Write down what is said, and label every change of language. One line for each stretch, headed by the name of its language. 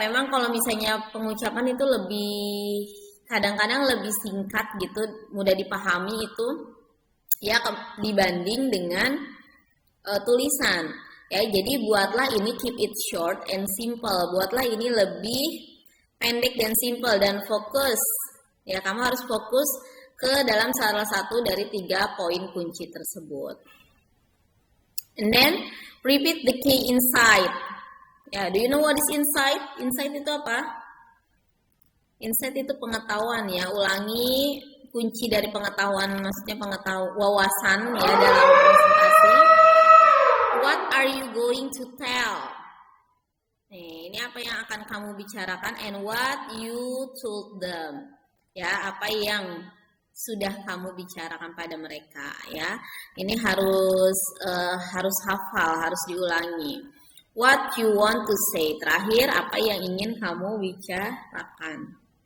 Indonesian: Memang kalau misalnya pengucapan itu kadang-kadang lebih singkat gitu, mudah dipahami itu ya dibanding dengan tulisan. Ya, jadi buatlah ini
English: keep it short and simple.
Indonesian: Buatlah ini lebih pendek dan simple dan fokus. Ya, kamu harus fokus ke dalam salah satu dari 3 poin kunci tersebut.
English: And then repeat the key insight. Ya, do you know what is insight?
Indonesian: Insight itu apa? Insight itu pengetahuan ya. Ulangi kunci dari pengetahuan, maksudnya wawasan ya dalam presentasi.
English: What are you going to tell?
Indonesian: Nih, ini apa yang akan kamu bicarakan
English: and what you told them.
Indonesian: Ya, apa yang sudah kamu bicarakan pada mereka ya. Ini harus hafal, harus diulangi.
English: What you want to say.
Indonesian: Terakhir, apa yang ingin kamu bicarakan.